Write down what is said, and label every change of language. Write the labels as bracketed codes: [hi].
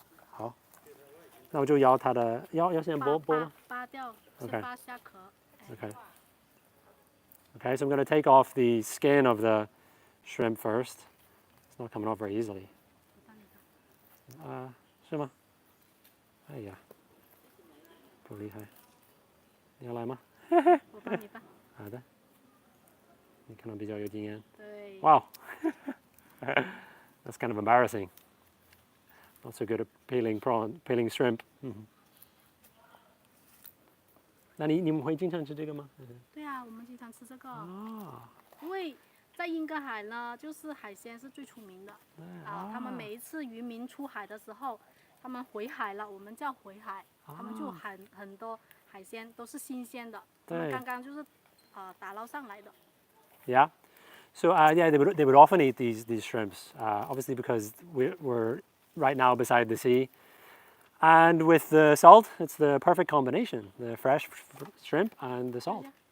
[zh] 好，那我就摇它的，要先剥吗？扒掉， [en] OK [zh] 扒下壳。 [en] Okay. Okay, so I'm going to take off the skin of the shrimp first. It's not coming off very easily. [zh] 是吗？哎呀，不厉害。你要来吗？我帮你扒。好的。你可能比较有经验。对。 [en] Wow. That's kind of embarrassing. Not so good at peeling shrimp. [zh] 那你们会经常吃这个吗？对啊，我们经常吃这个。哦。因为在英格海呢，就是海鲜是最出名的。他们每一次渔民出海的时候，他们回海了，我们叫回海，他们就很多海鲜都是新鲜的，他们刚刚就是打捞上来的。 [en] Yeah. So yeah, they would often eat these shrimps, obviously because we're right now beside the sea, and with the salt, it's the perfect combination: the fresh shrimp and the salt.